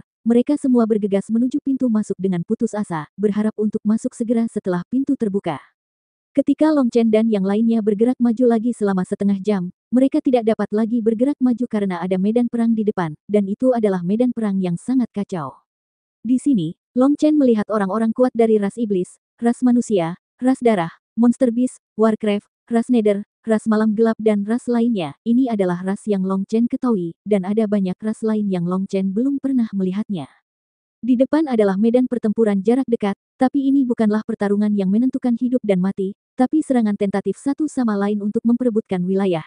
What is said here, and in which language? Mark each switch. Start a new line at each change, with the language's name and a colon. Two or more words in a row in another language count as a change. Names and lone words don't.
Indonesian: Mereka semua bergegas menuju pintu masuk dengan putus asa, berharap untuk masuk segera setelah pintu terbuka. Ketika Long Chen dan yang lainnya bergerak maju lagi selama setengah jam, mereka tidak dapat lagi bergerak maju karena ada medan perang di depan, dan itu adalah medan perang yang sangat kacau. Di sini, Long Chen melihat orang-orang kuat dari ras iblis, ras manusia, ras darah,
English: monster beast, warcraft,
Indonesian: ras nether, ras malam gelap dan ras lainnya. Ini adalah ras yang Long Chen ketahui, dan ada banyak ras lain yang Long Chen belum pernah melihatnya. Di depan adalah medan pertempuran jarak dekat, tapi ini bukanlah pertarungan yang menentukan hidup dan mati, tapi serangan tentatif satu sama lain untuk memperebutkan wilayah.